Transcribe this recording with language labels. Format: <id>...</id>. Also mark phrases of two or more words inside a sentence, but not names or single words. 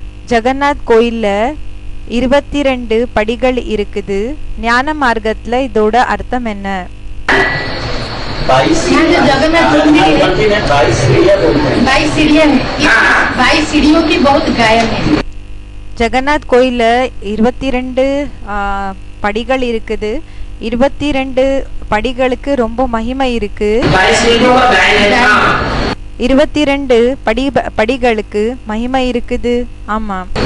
<ta>ஜெகநாத் கோயில்ல 22 படிகள் இருக்குது. ஞான மார்க்கத்துல இதோட அர்த்தம் என்ன?</ta> <hi>जगन्नाथ मंदिर है, 22 सीढ़ियां हैं, 22 सीढ़ियों की बहुत गायन है.</hi> <ta>ஜெகநாத் கோயில்ல 22 படிகள் இருக்குது. 22 படிகளுக்கு ரொம்ப மகிமை இருக்கு. 22 படிகளுக்கு மகிமை இருக்குது. ஆமா.</ta>